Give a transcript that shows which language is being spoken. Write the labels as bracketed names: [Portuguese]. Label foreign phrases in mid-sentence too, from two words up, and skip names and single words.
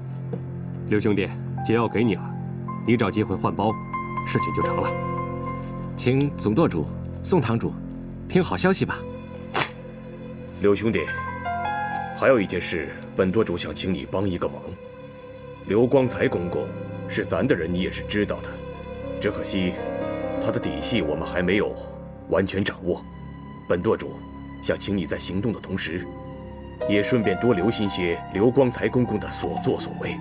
[Chinese] 劉兄弟，解藥給你了，你找機會換包，事情就成了。請總舵主、宋堂主聽好消息吧。劉兄弟，還有一件事，本舵主想請你幫一個忙。劉光才公公是咱的人，你也是知道的，只可惜他的底細我們還沒有完全掌握。本舵主想請你在行動的同時，也順便多留心些劉光才公公的所作所為。